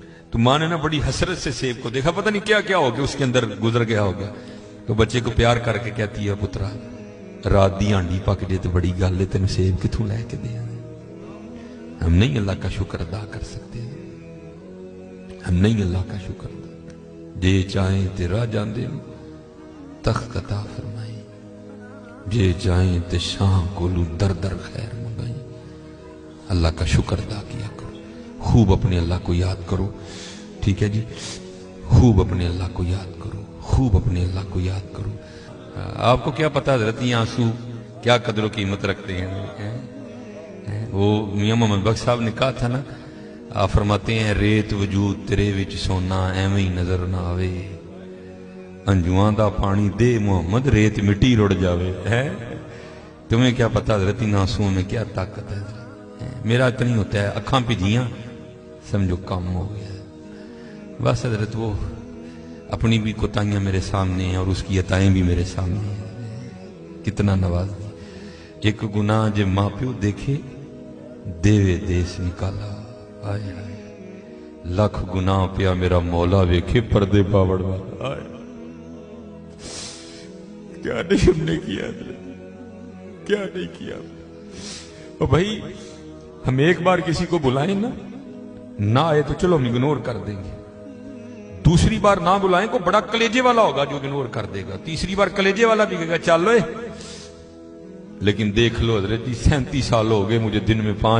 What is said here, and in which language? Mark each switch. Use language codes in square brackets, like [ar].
[ur] تو ماں نے نا بڑی حسرت سے سیب کو دیکھا, پتہ نہیں کیا کیا ہو گیا اس کے اندر گزر گیا ہوگا. تو بچے کو پیار کر کے کہتی ہے [pa] پترا رات دی ہانڈی پک جے تو بڑی گل ہے, تین سیب کتوں لے کے دیا. [ur] ہم نہیں اللہ کا شکر ادا کر سکتے, ہم نہیں اللہ کا شکر ادا. [pa] جے چاہیں تے راہ جاندے تخت عطا فرمائیں, جے چاہیں تے شاہ کولو در در خیر منگائیں. [ur] اللہ کا شکر ادا کیا کرو, خوب اپنے اللہ کو یاد کرو, ٹھیک ہے جی, خوب اپنے اللہ کو یاد کرو, خوب اپنے اللہ کو یاد کرو. آپ کو کیا پتا حضرت یہ آنسو کیا قدر و قیمت رکھتے ہیں. وہ میاں محمد بخش صاحب نے کہا تھا نا, آپ فرماتے ہیں [pa] ریت وجود تیرے وچ سونا ایویں ہی نظر نہ آوے, انجواں دا پانی دے محمد ریت مٹی رڑ جاوے. [ur] تمہیں کیا پتا حضرت ان آنسوؤں میں کیا طاقت ہے. میرا اتنی ہوتا ہے اکھاں پجیاں سمجھو کام ہو گیا. بس حضرت وہ اپنی بھی کوتاہیاں میرے سامنے ہیں اور اس کی عطائیں بھی میرے سامنے ہیں. [pa] کتنا نواز دی. ایک گناہ جے ماں پیو دیکھے دیوے دیس نکالا. آئے آئے لاکھ گناہ پیا میرا مولا ویکھے پردے پاوڑ والا. [ur] آئے کیا نہیں ہم نے کیا, کیا نہیں کیا. اور بھائی ہم ایک بار کسی کو بلائیں نا, نہ آئے تو چلو ہم اگنور کر دیں گے. دوسری بار نہ بلائیں کو بڑا کلیجے والا ہوگا جو اگنور کر دے گا. تیسری بار کلیجے والا بھی کہے گا چل لو. لیکن دیکھ لو حضرت جی 37 سال ہو گئے مجھے دن میں 5